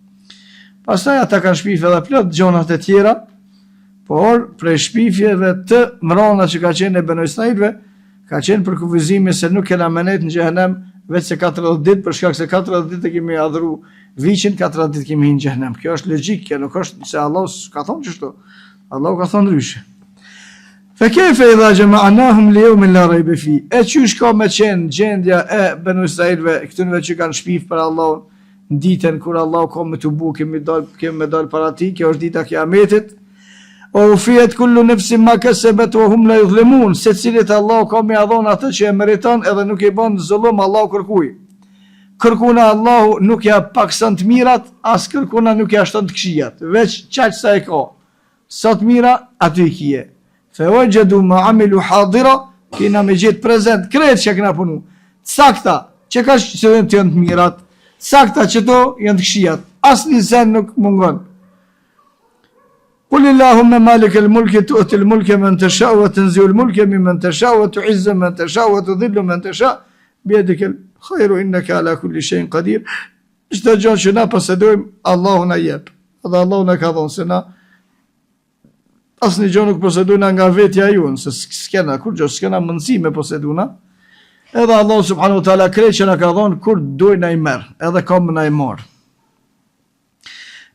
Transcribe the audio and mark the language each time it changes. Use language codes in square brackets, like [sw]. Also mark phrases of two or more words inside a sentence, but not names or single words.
[sq] Pastaj ata kanë shpifë edhe plot gjonat e tjera, por prej shpifjeve të mrona që ka qenë e Bani Israilve, ka qenë për kufizimi se nuk kena menet në xhehenem vetë se 40 ditë, për shkak se 40 ditë kemi adhuru viqin, 40 ditë kemi hinë xhehenem. Kjo është logjik, kjo nuk është se Allah ka thonë çështo. Allah ka thonë ndryshe. [ar] فكيف إذا جمعناهم ليوم لا ريب فيه. [sq] E çysh ka me qenë gjendja e Bani Israilve, këtyre që kanë shpif për Allahun, në ditën kur Allah ka me të bu, kemi dal para ti, kjo është dita Kiametit. [ar] ووفيت كل نفس ما كسبت وهم لا يظلمون, [sq] se cilit Allah ka me adhon atë që e meriton edhe nuk i bën zullum, Allah kërkuj. Kërkuna Allahu nuk ja pakson të mirat, as kërkuna nuk ja shton të këqijat, veç çaq sa e ka. Sa të mira aty i kije. [ar] فوجدوا ما عملوا حاضرا, [sq] kena me gjetë prezent krejt që kena punu. Sakta që ka që të janë të mirat, sakta që to janë të këqijat. Asnjë sen nuk mungon. [ar] قل اللهم مالك الملك تؤتي الملك من تشاء وتنزع الملك ممن تشاء وتعز من تشاء وتذل من تشاء بيدك الخير إنك على كل شيء قدير. [sq] Çdo gjë që na posedojmë, Allahu na jep. Dhe Allahu na ka dhënë se na asnjë gjë nuk posedojna nga vetja jon, se s'kena kur gjë, s'kena mundësi me poseduna. Edhe Allah [ar] سبحانه وتعالى [sq] krejt që na ka dhënë kur doj na i merr, edhe kam na i marr.